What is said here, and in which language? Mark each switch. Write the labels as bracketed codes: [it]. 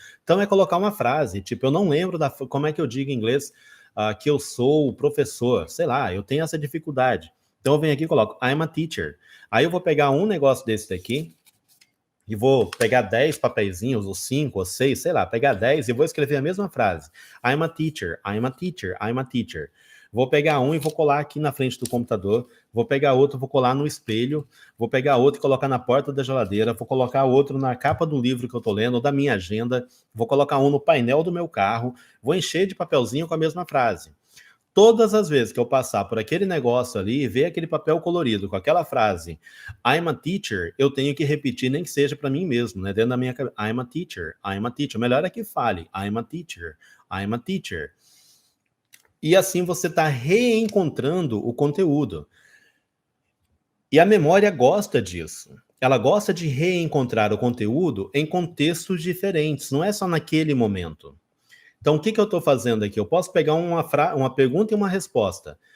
[pt] Então é colocar uma frase. Tipo, eu não lembro como é que eu digo em inglês que eu sou o professor. Sei lá, eu tenho essa dificuldade. Então eu venho aqui e coloco [en] I'm a teacher. [pt] Aí eu vou pegar um negócio desse daqui e vou pegar 10 papeizinhos, ou 5, ou 6, sei lá, pegar 10 e vou escrever a mesma frase. [en] I'm a teacher, I'm a teacher, I'm a teacher. [pt] Vou pegar um e vou colar aqui na frente do computador, vou pegar outro, vou colar no espelho, vou pegar outro e colocar na porta da geladeira, vou colocar outro na capa do livro que eu tô lendo, ou da minha agenda, vou colocar um no painel do meu carro, vou encher de papelzinho com a mesma frase. Todas as vezes que eu passar por aquele negócio ali e ver aquele papel colorido com aquela frase [en] I'm a teacher, [pt] eu tenho que repetir, nem que seja para mim mesmo, né? Dentro da minha cabeça. [en] I'm a teacher, I'm a teacher. [pt] O melhor é que fale [en] I'm a teacher, I'm a teacher. [pt] E assim você está reencontrando o conteúdo. E a memória gosta disso. Ela gosta de reencontrar o conteúdo em contextos diferentes, não é só naquele momento. Então, o que eu estou fazendo aqui? Eu posso pegar uma pergunta e uma resposta.